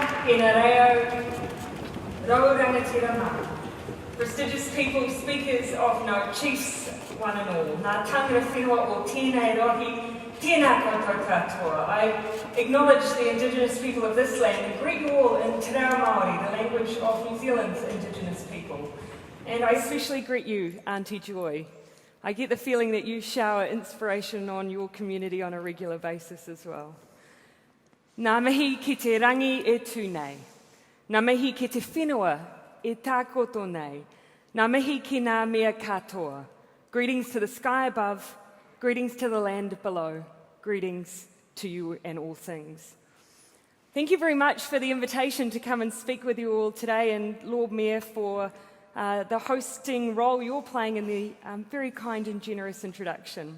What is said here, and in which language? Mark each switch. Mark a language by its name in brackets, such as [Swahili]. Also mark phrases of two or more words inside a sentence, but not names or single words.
[Māori] Tēnā reo, rau rangatira mā. [English] Prestigious people, speakers of note, chiefs, one and all. [Māori] Nā tangata whenua o tēnei rohi, tēnā koutou katoa. [English] I acknowledge the Indigenous people of this land and greet you all in Te Reo Māori, the language of New Zealand's Indigenous people. And I especially greet you, Auntie Joy. I get the feeling that you shower inspiration on your community on a regular basis as well. [Māori] Nā mihi ki te rangi e tū nei. Nā mihi ki te whenua e tā koto nei. Nā mihi ki nā mea katoa. [English] Greetings to the sky above, greetings to the land below, greetings to you and all things. Thank you very much for the invitation to come and speak with you all today, and Lord Mayor for the hosting role you're playing in the very kind and generous introduction.